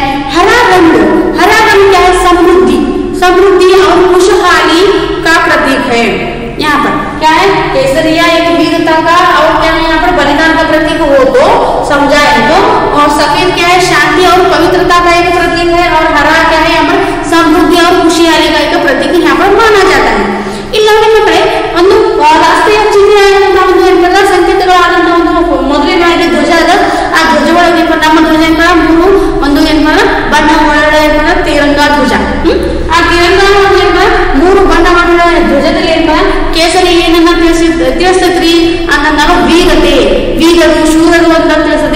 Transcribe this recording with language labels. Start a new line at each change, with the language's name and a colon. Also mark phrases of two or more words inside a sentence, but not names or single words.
Hindi: हरा रंग क्या है, समृद्धि, समृद्धि और खुशहाली का प्रतीक है। यहाँ पर क्या है, केसरिया एक वीरता का, और क्या है यहाँ पर बलिदान का प्रतीक, वो तो समझाए तो। और सफेद क्या है, शांति और पवित्रता का एक प्रतीक है, और हरा क्या है यहाँ पर समृद्धि और खुशहाली का एक प्रतीक यहाँ पर माना जाता है।
Kannada: ಇಲ್ಲಿ ನೋಡಿ ಮಕ್ಕಳೇ, ಒಂದು ರಾಷ್ಟ್ರೀಯ ಚಿಹ್ನೆ ಆದಂತಹ ಒಂದು ಏನಂತ ಸಂಕೇತಗಳಾದಂತಹ ಒಂದು ಮೊದಲನೇ ಧ್ವಜ ಅದ, ಆ ಧ್ವಜ ಒಳಗೆ ನಮ್ಮ ಧ್ವಜ ಏನಂತ 3 ಒಂದು ಏನಂತ ಬಣ್ಣ ಒಳಗಡೆ ಏನಂತ ತಿರಂಗ ಧ್ವಜ, ಆ ತಿರಂಗ ಏನಂತ 3 ಬಣ್ಣಗಳ ಧ್ವಜದಲ್ಲಿ ಏನಂತ ಕೇಸರಿ ಏನನ್ನ ತಿಳಿಸ್ತೈತ್ರಿ ಅನ್ನೋದು ವೀರತೆ, ವೀರರು ಶೂರರು ಅಂತ ತಿಳಿಸ್ತದೆ.